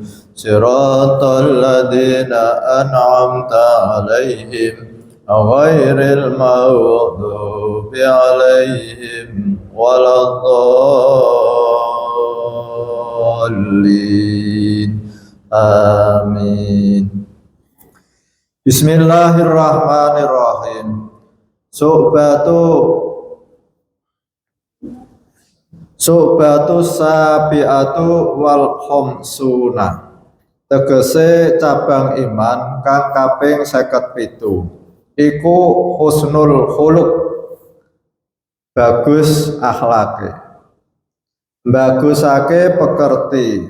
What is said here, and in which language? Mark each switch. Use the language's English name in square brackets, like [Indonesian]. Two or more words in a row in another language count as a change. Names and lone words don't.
[Arabic] صراط الذين أنعمت عليهم غير المغضوب عليهم ولا الضالين. Amin. Bismillahirrahmanirrahim. شعبة سابعة والخمسون. [Javanese] Tegese cabang iman kang kaping 57 iku [Arabic] حسن الخلق, [Javanese] bagus akhlake, bagusake pekerti.